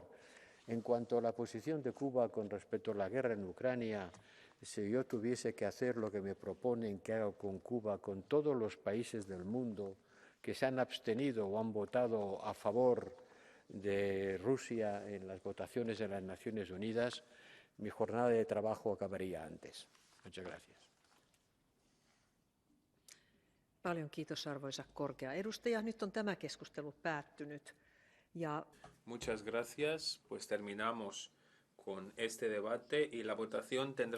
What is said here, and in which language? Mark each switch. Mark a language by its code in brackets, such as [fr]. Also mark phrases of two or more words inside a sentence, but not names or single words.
[es] En cuanto a la posición de Cuba con respecto a la guerra en Ucrania, si yo tuviese que hacer lo que me proponen que haga con Cuba, con todos los países del mundo que se han abstenido o han votado a favor de Rusia en las votaciones de las Naciones Unidas, mi jornada de trabajo acabaría antes. Muchas gracias. [fi] Paljon kiitos, arvoisa korkea edustaja. Nyt on tämä keskustelu päättynyt. [es] Muchas gracias. Pues terminamos con este debate y la votación tendrá